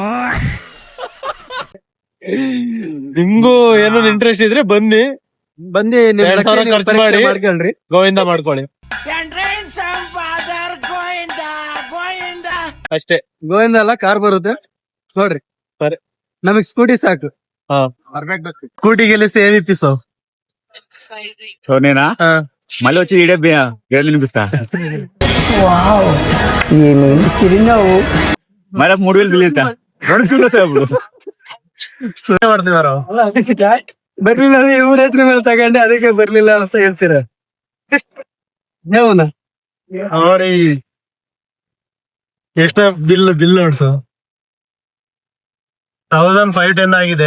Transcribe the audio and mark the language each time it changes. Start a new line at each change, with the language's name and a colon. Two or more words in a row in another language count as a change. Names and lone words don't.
Kannada: ನಿಮ್ಗೂ ಏನೋ ಇಂಟ್ರೆಸ್ಟ್ ಇದ್ರೆ ಬನ್ನಿ, ನಿಮ್ 2000 ಖರ್ಚು ಮಾಡಿ ಮಾಡ್ಕೊಳ್ರಿ, ಗೋವಿಂದ ಮಾಡ್ಕೊಳ್ಳಿ ಅಷ್ಟೇ. ಗೋವಿಂದ ಅಲ್ಲ, ಕಾರ್ ಬರುತ್ತೆ ನೋಡ್ರಿ. ಸರಿ, ನಮಗ್ ಸ್ಕೂಟಿ ಸಾಕು.
Telugu: స్కూటీకి సేమ్ ఇప్పిస్తావు. నేనా మళ్ళీ వచ్చి ఈడే ఏడు వినిపిస్తా. మరి 3000 బిల్ ఇస్తా. 2 స్కూటీ వస్తాయి అప్పుడు.
Kannada: ಬರ್ಲಿಲ್ಲ ಅಂದ್ರೆ ಇವ್ರ ಹೆಸರು ಮೇಲೆ ತಗೊಂಡೆ, ಅದಕ್ಕೆ ಬರ್ಲಿಲ್ಲ ಅಂತ ಹೇಳ್ತೀರ. ನೋಡಿ ಎಷ್ಟ ಬಿಲ್ ನೋಡ್ಸು, 1510 ಆಗಿದೆ.